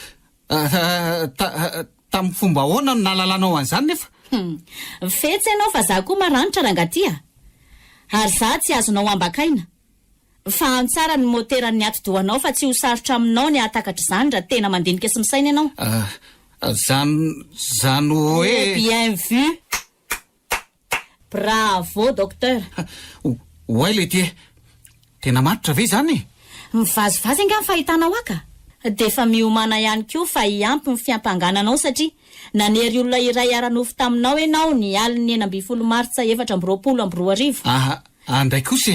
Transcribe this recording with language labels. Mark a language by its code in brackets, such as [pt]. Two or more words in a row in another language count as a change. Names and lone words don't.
[mg] Tamin'ny fomba ahoana no nalalanao an'izany nefa? Fetsy ianao fa za koa maranitra rangatia. Ary za tsy azonao ambakaina. Fa antsara ny moteran'ny ato-dohanao fa tsy ho sarotra aminao ny atakatra izany raha tena mandinika sy misaina ianao. Zany hoe... [fr] Bien vu. Bravo, docteur. [mg] Oay le ty. Tena maritra ve zany? Mivazivazy nga ny fahitanao aka. de efa miomana ihany koa fa hiampy ny fiampangananao satria nanery olona iray ara-nofo taminao ianao ny aliny 12 martsa 2024 aha andray kosa